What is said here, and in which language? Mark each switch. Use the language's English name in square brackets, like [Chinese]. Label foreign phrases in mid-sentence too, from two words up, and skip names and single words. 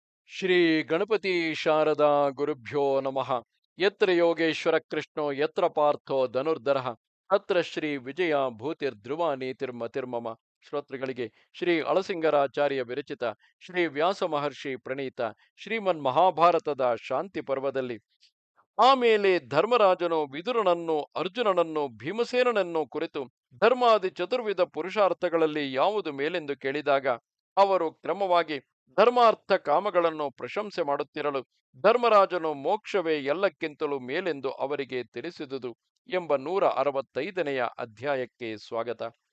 [Sanskrit] ಶ್ರೀ ಗಣಪತಿ ಶಾರದಾ ಗುರುಭ್ಯೋ ನಮಃ. ಯತ್ರ ಯೋಗೇಶ್ವರ ಕೃಷ್ಣೋ ಯತ್ರ ಪಾರ್ಥೋ ಧನುರ್ಧರಃ ಅತ್ರ ಶ್ರೀ ವಿಜಯ ಭೂತಿರ್ಧ್ರುವ ನೀತಿರ್ಮತಿರ್ಮಮ. [Kannada] ಶ್ರೋತೃಗಳಿಗೆ ಶ್ರೀ ಅಳಸಿಂಗರಾಚಾರ್ಯ ವಿರಚಿತ ಶ್ರೀ ವ್ಯಾಸ ಮಹರ್ಷಿ ಪ್ರಣೀತ ಶ್ರೀಮನ್ ಮಹಾಭಾರತದ ಶಾಂತಿ ಪರ್ವದಲ್ಲಿ ಆಮೇಲೆ ಧರ್ಮರಾಜನು ವಿದುರನನ್ನು ಅರ್ಜುನನನ್ನು ಭೀಮಸೇನನನ್ನು ಕುರಿತು ಧರ್ಮಾದಿ ಚತುರ್ವಿಧ ಪುರುಷಾರ್ಥಗಳಲ್ಲಿ ಯಾವುದು ಮೇಲೆಂದು ಕೇಳಿದಾಗ ಅವರು ಕ್ರಮವಾಗಿ ಧರ್ಮಾರ್ಥ ಕಾಮಗಳನ್ನು ಪ್ರಶಂಸೆ ಮಾಡುತ್ತಿರಲು ಧರ್ಮರಾಜನು ಮೋಕ್ಷವೇ ಎಲ್ಲಕ್ಕಿಂತಲೂ ಮೇಲೆಂದು ಅವರಿಗೆ ತಿಳಿಸಿದುದು ಎಂಬ 165ನೆಯ ಅಧ್ಯಾಯಕ್ಕೆ ಸ್ವಾಗತ.